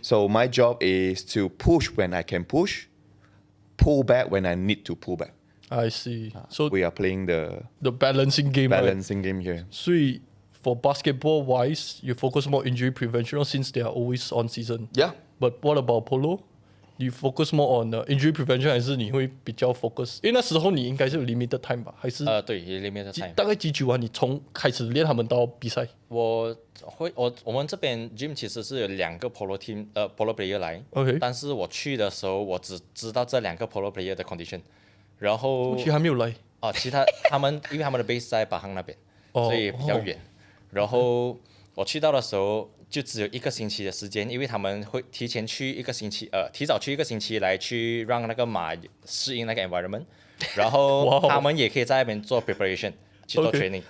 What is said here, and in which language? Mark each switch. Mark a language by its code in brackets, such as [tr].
[en] So my job is to push when I can push, pull back when I need to pull back. I see. So We are playing the balancing game. balancing game here. [zh] 所以 [en] for basketball wise, you focus more injury prevention since they are always on season. Yeah. But what about polo? You focus more on injury prevention [zh] 还是你会比较 [en] focus？ [zh] 因为那时候你应该是有 limited time 吧？还是对 limited time。大概几久啊？你从开始练他们到比赛？我们这边 gym 其实是有2个 polo team polo player 来 [en] OK [zh] 但是我去的时候我只知道这2个 polo player 的 condition， 然后其实还没有来。其他因为他们的 base 在巴夯那边，所以比较远。然后我去到的时候就只有1个星期的时间，因为他们会提早去1个星期来去让那个马适应那个 environment， 然后他们也可以在那边做 preparation 去做 training，